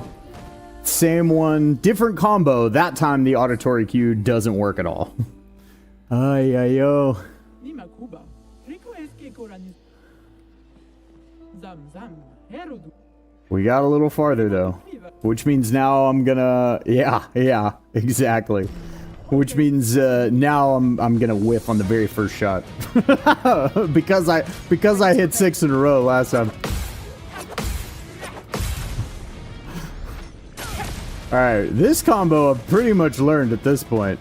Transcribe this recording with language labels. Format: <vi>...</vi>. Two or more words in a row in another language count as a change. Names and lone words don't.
<en>Same one, different combo. That time the auditory cue doesn't work at all. Ay, ay, yo. Nima Kuba. Rico eske korani. Zam zam. Herodu. We got a little farther though, which means now I'm gonna, yeah, exactly. Which means now I'm gonna whiff on the very first shot because I hit 6 in a row last time. Alright, this combo I've pretty much learned at this point.</en>